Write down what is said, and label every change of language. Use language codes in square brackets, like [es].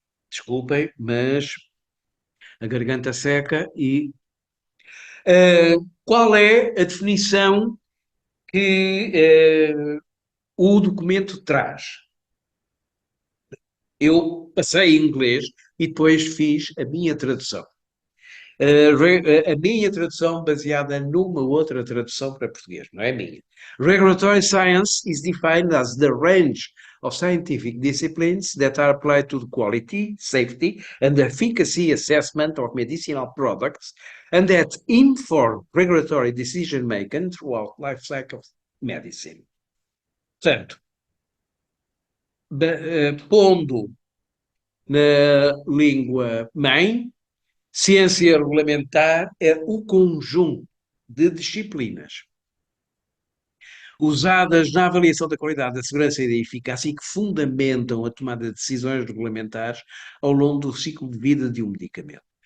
[pt] Desculpem, mas a garganta seca e qual é a definição que o documento traz? Eu passei em inglês e depois fiz a minha tradução. A minha tradução baseada numa outra tradução para português, não é minha. [en] Regulatory science is defined as the range of scientific disciplines that are applied to the quality, safety, and efficacy assessment of medicinal products, and that inform regulatory decision making throughout life cycle of medicine. [pt] Portanto, pondo na língua mãe, ciência regulamentar é o conjunto de disciplinas usadas na avaliação da qualidade, da segurança e da eficácia e que fundamentam a tomada de decisões regulamentares ao longo do ciclo de vida de um medicamento.